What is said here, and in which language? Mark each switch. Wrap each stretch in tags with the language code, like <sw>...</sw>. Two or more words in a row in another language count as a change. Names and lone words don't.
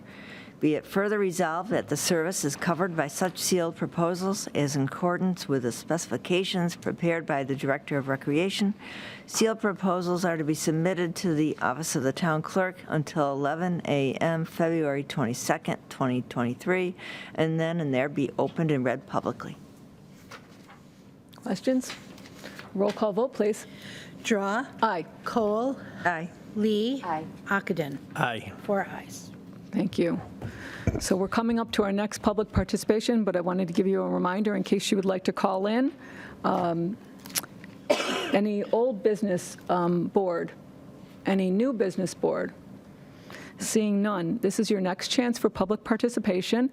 <en>Be it further resolved that the service is covered by such sealed proposals as in accordance with the specifications prepared by the Director of Recreation. Sealed proposals are to be submitted to the office of the town clerk until 11 a.m. February 22nd, 2023, and then and there be opened and read publicly. Questions? Roll call vote, please. Drawe. Aye. Kohl. Aye. Lee. Aye. Ockenden. Aye. 4 ayes. Thank you. So we're coming up to our next public participation, but I wanted to give you a reminder in case you would like to call in. Any old business board, any new business board? Seeing none, this is your next chance for public participation.</en>